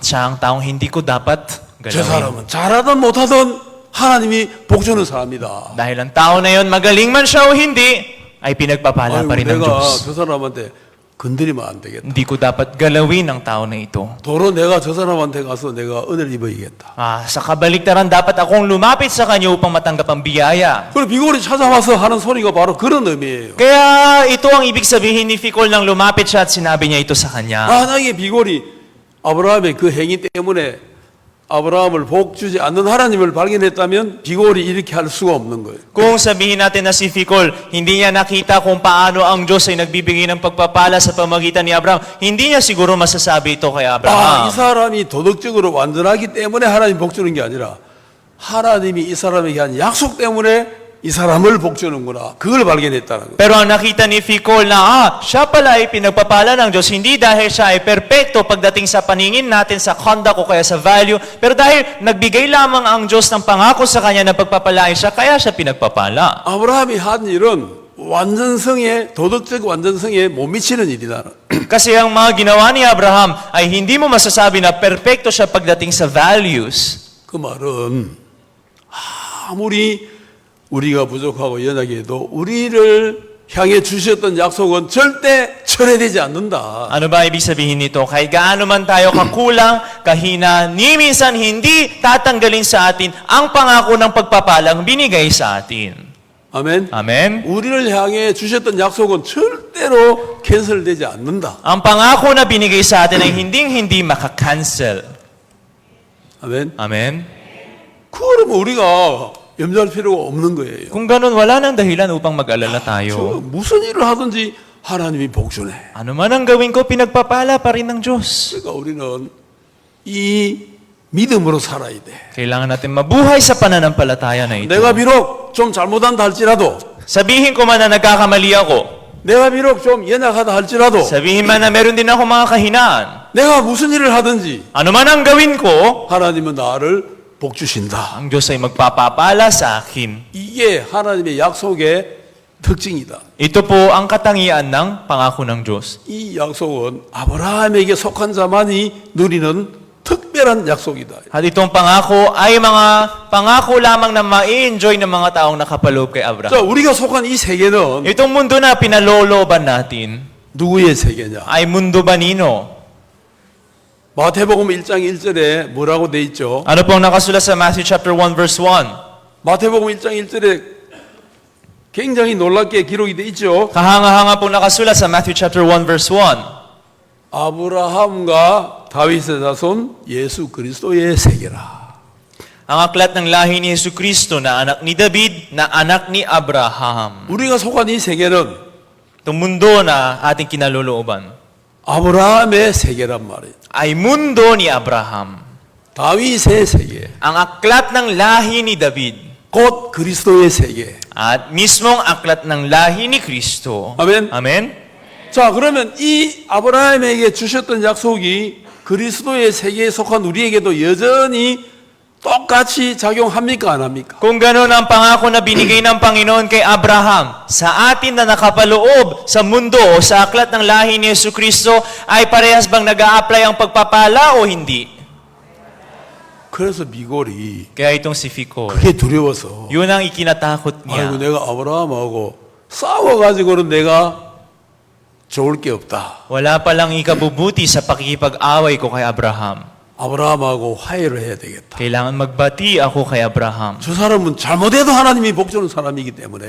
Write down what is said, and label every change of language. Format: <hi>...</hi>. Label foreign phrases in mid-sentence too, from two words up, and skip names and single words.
<tl>Siya ang taong hindi ko dapat</tl> <ko>저</ko> <tl>galawin.</tl> <ko>사람은 잘하든 못하든 하나님이 복주는 사람이다.</ko> <tl>Dahil ang tao na yon, magaling man siya o hindi, ay pinagpapala</tl> <ko>아이고,</ko> <tl>pa rin ng</tl> <ko>내가</ko> <tl>Diyos.</tl> <ko>저 사람한테 건드리면 안 되겠다.</ko> <tl>Hindi ko dapat galawin ang tao na ito.</tl> <ko>도로 내가 저 사람한테 가서 내가 은혜를 입어야겠다.</ko> <tl>Sa kabaliktaran, dapat akong lumapit sa kanya upang matanggap ang biyaya.</tl> <ko>그리고 비골이 찾아와서 하는 소리가 바로 그런 의미예요.</ko> <tl>Kaya ito ang ibig sabihin ni Ficol nang lumapit siya at sinabi niya ito sa kanya.</tl> <ko>만약에 비골이 아브라함의 그 행위 때문에 아브라함을 복주지 않는 하나님을 발견했다면 비골이 이렇게 할 수가 없는 거예요.</ko> <tl>Kung sabihin natin na si Ficol, hindi niya nakita kung paano ang Diyos ay nagbibigay ng pagpapala sa pamagitan ni Abraham, hindi niya siguro masasabi ito kay</tl> <ko>이</ko> <tl>Abraham.</tl> <ko>사람이 도덕적으로 완전하기 때문에 하나님 복주는 게 아니라 하나님이 이 사람에게 한 약속 때문에 이 사람을 복주는구나. 그걸 발견했다는 거예요.</ko> <tl>Pero ang nakita ni Ficol na, siya pala ay pinagpapala ng Diyos, hindi dahil siya ay perpekto pagdating sa paningin natin sa conduct o kaya sa value, pero dahil nagbigay lamang ang Diyos ng pangako sa kanya na pagpapalain siya, kaya siya pinagpapala.</tl> <ko>아브라함이 한 일은 완전성에 도덕적 완전성에 못 미치는 일이다.</ko> <tl>Kasi ang mga ginawa ni Abraham ay hindi mo masasabi na perpekto siya pagdating sa values.</tl> <ko>그 말은 아무리 우리가 부족하고 연약해 해도 우리를 향해 주셨던 약속은 절대 철회되지 않는다.</ko> <tl>Ano ba ibig sabihin nito? Kahit gaano man tayo kakulang, kahina, ni minsan hindi tatanggalin sa atin ang pangako ng pagpapalang binigay sa atin.</tl> <ko>아멘.</ko> <tl>Amen?</tl> <ko>우리를 향해 주셨던 약속은 절대로 캔슬되지 않는다.</ko> <tl>Ang pangako na binigay sa atin ay hindi makakancel.</tl> <ko>아멘.</ko> <tl>Amen?</tl> <ko>그러면 우리가 염려할 필요가 없는 거예요.</ko> <tl>Kung ganun, wala nang dahilan upang mag-alala</tl> <ko>저</ko> <tl>tayo.</tl> <ko>무슨 일을 하든지 하나님이 복주네.</ko> <tl>Ano man ang gawin ko, pinagpapala pa rin ng Diyos.</tl> <ko>그러니까 우리는 이 믿음으로 살아야 돼.</ko> <tl>Kailangan natin mabuhay sa pananampalataya na ito.</tl> <ko>내가 비록 좀 잘못한다 할지라도</ko> <tl>Sabihin ko man na nagkakamali ako.</tl> <ko>내가 비록 좀 연약하다 할지라도</ko> <tl>Sabihin man na meron din ako mga kahinaan.</tl> <ko>내가 무슨 일을 하든지</ko> <tl>Ano man ang gawin ko,</tl> <ko>하나님은 나를 복주신다.</ko> <tl>ang Diyos ay magpapapala sa akin.</tl> <ko>이게 하나님의 약속의 특징이다.</ko> <tl>Ito po ang katangian ng pangako ng Diyos.</tl> <ko>이 약속은 아브라함에게 속한 자만이 누리는 특별한 약속이다.</ko> <tl>At itong pangako ay mga pangako lamang na ma-enjoy ng mga taong nakapaloob kay</tl> <ko>자,</ko> <tl>Abraham.</tl> <ko>우리가 속한 이 세계는</ko> <tl>Itong mundo na pinalolooban natin</tl> <ko>누구의 세계냐?</ko> <tl>ay mundo ba nino?</tl> <ko>마태복음 1장 1절에 뭐라고 돼 있죠?</ko> <tl>Ano pong nakasulat sa</tl> <en>Matthew chapter 1 verse 1?</en> <ko>마태복음 1장 1절에 굉장히 놀랍게 기록이 돼 있죠.</ko> <tl>Kahanga-hanga pong nakasulat sa</tl> <en>Matthew chapter 1 verse 1.</en> <ko>아브라함과 다윗의 자손 예수 그리스도의 세계라.</ko> <tl>Ang aklat ng lahi ni Yesu Kristo na anak ni David, na anak ni Abraham.</tl> <ko>우리가 속한 이 세계는</ko> <tl>Itong mundo na ating kinalulooban</tl> <ko>아브라함의 세계란 말이에요.</ko> <tl>ay mundo ni Abraham.</tl> <ko>다윗의 세계,</ko> <tl>Ang aklat ng lahi ni David</tl> <ko>곧 그리스도의 세계.</ko> <tl>at mismong aklat ng lahi ni Kristo.</tl> <ko>아멘.</ko> <tl>Amen?</tl> <ko>자, 그러면 이 아브라함에게 주셨던 약속이 그리스도의 세계에 속한 우리에게도 여전히 똑같이 작용합니까? 안 합니까?</ko> <tl>Kung gano'n ang pangako na binigay ng Panginoon kay Abraham, sa atin na nakapaloob sa mundo o sa aklat ng lahi ni Yesu Kristo, ay parehas bang nag-a-apply ang pagpapala o hindi?</tl> <ko>그래서 미골이</ko> <tl>Kaya itong si Ficol,</tl> <ko>그게 두려워서</ko> <tl>yun ang ikinatakot</tl> <ko>아이고</ko> <tl>niya.</tl> <ko>내가 아브라함하고 싸워가지고는 내가 좋을 게 없다.</ko> <tl>Wala palang ikabubuti sa pakikipag-away ko kay Abraham.</tl> <ko>아브라함하고 화해를 해야 되겠다.</ko> <tl>Kailangan magbati ako kay Abraham.</tl> <ko>저 사람은 잘못해도 하나님이 복 주는 사람이기 때문에</ko>